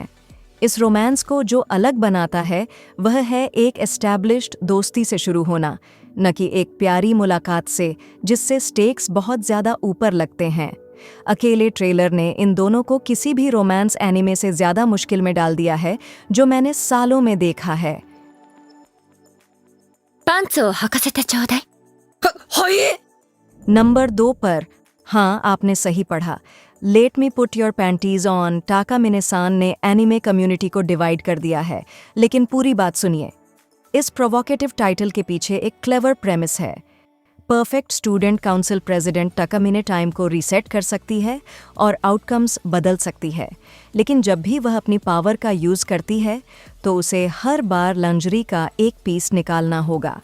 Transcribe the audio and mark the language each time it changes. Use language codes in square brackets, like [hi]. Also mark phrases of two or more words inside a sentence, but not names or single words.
[hi] इस रोमांस को जो अलग बनाता है वह है एक एस्टैब्लिश्ड दोस्ती से शुरू होना, न कि एक प्यारी मुलाकात से जिससे स्टेक्स बहुत ज़्यादा ऊपर लगते हैं। अकेले ट्रेलर ने इन दोनों को किसी भी रोमांस एनिमे से ज़्यादा मुश्किल में डाल दिया है जो मैंने सालों में देखा है। [ja] パンツを履かせてちょうだい。はい。 [hi] नंबर 2 पर, हाँ आपने सही पढ़ा, लेट मी पुट योर पैंटीज ऑन टाका मिनेसान ने एनिमे कम्युनिटी को डिवाइड कर दिया है। लेकिन पूरी बात सुनिए, इस प्रोवोकेटिव टाइटल के पीछे एक क्लेवर प्रेमिस है। [en] Perfect student council president [hi] टाकामिने टाइम को रीसेट कर सकती है और आउटकम्स बदल सकती है, लेकिन जब भी वह अपनी पावर का यूज़ करती है तो उसे हर बार लंजरी का एक पीस निकालना होगा।